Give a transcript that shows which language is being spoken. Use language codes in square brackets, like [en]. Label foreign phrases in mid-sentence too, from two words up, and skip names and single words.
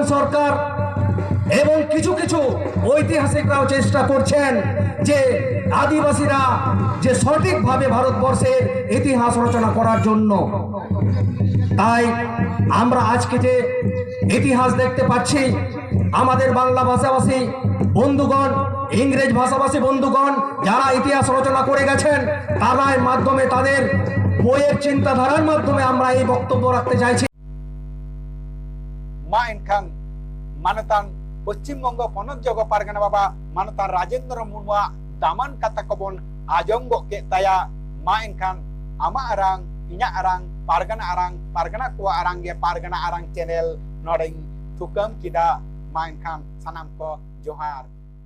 [bn] সরকার এবং কিছু কিছু ঐতিহাসিকরাও চেষ্টা করছেন যে আদিবাসীরা যে সঠিকভাবে ভারতবর্ষের ইতিহাস রচনা করার জন্য তাই আমরা আজকে যে ইতিহাস দেখতে পাচ্ছি আমাদের বাংলা ভাষাভাষী বন্ধুগণ ইংরেজ ভাষাভাষী বন্ধুগণ যারা ইতিহাস রচনা করে গেছেন তার মাধ্যমে তাদের বইয়ের চিন্তাধারার মাধ্যমে আমরা এই বক্তব্য রাখতে চাইছি [sat] ma enkan manatan Paschim Bongo Ponot Jogo Pargana Baba manatan Rajendra Murmu daman kata kebon ajonggo ke taya ma enkan ama arang inya arang pargana kuwa arang ge pargana arang channel noding tukam kida ma enkan sanam ko johar